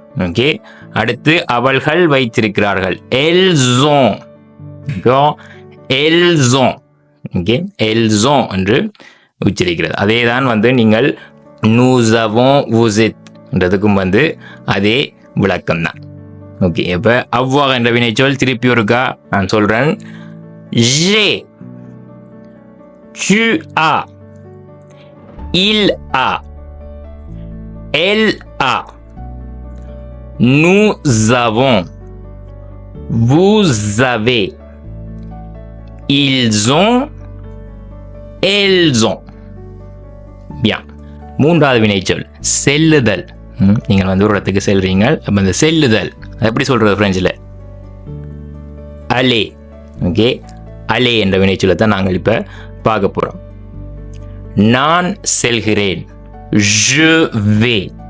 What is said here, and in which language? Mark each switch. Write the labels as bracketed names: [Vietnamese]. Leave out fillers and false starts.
[Tamil] Okay, அடுத்து அவள்கள் வைத்திருக்கிறார்கள். [French] elles ont. elles ont. [Tamil] Okay, [French] elles ont [Tamil] என்று உச்சரிக்கிறது. அதே தான் வந்து நீங்கள் [French] nous avons, vous êtes [Tamil] என்றதுக்கும் வந்து அதே விளக்கம் தான். ஓகே, இப்போ avoir என்ற வினைச்சொல் திருப்பி ஒருக்கா நான் சொல்றேன். [French] j'ai, tu as, il a, elle a, nous avons, vous avez, ils ont, elles ont. Bien. [Tamil] மூன்றாவது வினைச்சொல் செல்லுதல். நீங்கள் வந்து ஒரு இடத்துக்கு செல்றீங்க, அப்போ இந்த செல்லுதல் எப்படி சொல்றது பிரெஞ்சில்? அலே. ஓகே, அலே என்ற வினைச்சொல்லை தான் நாங்கள் இப்போ பார்க்க போகிறோம். நான் செல்கிறேன். [French] je vais.